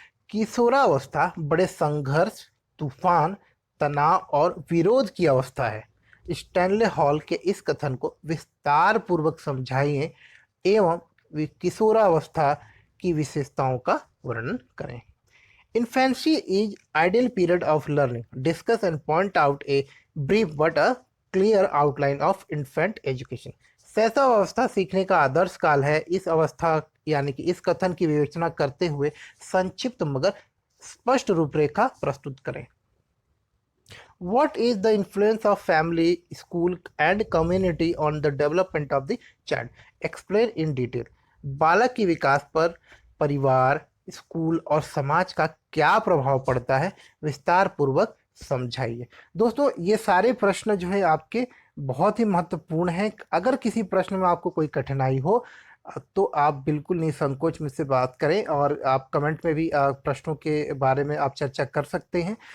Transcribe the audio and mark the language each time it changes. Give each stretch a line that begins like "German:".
Hindi: किशोरावस्था बड़े संघर्ष, तूफान, तनाव और विरोध की अवस्था है। स्टैनले हॉल के इस कथन को विस्तार पूर्वक समझाइए एवं किशोरावस्था की विशेषताओं का वर्णन करें।
English: Infancy is ideal period of learning. Discuss and point out a brief but a clear outline of infant education.
Hindi: शैशव अवस्था सीखने का आदर्श काल है। इस अवस्था यानी कि इस कथन की विवेचना करते हुए संक्षिप्त मगर स्पष्ट रूपरेखा प्रस्तुत करें।
English: What is the influence of family, school and community on the development of the child? Explain in detail.
Hindi: बालक के विकास पर परिवार, स्कूल और समाज का क्या प्रभाव पड़ता है, विस्तार पूर्वक समझाइए। दोस्तों ये सारे प्रश्न जो है आपके बहुत ही महत्वपूर्ण हैं। अगर किसी प्रश्न में आपको कोई कठिनाई हो तो आप बिल्कुल निसंकोच मुझसे बात करें और आप कमेंट में भी प्रश्नों के बारे में आप चर्चा कर सकते हैं।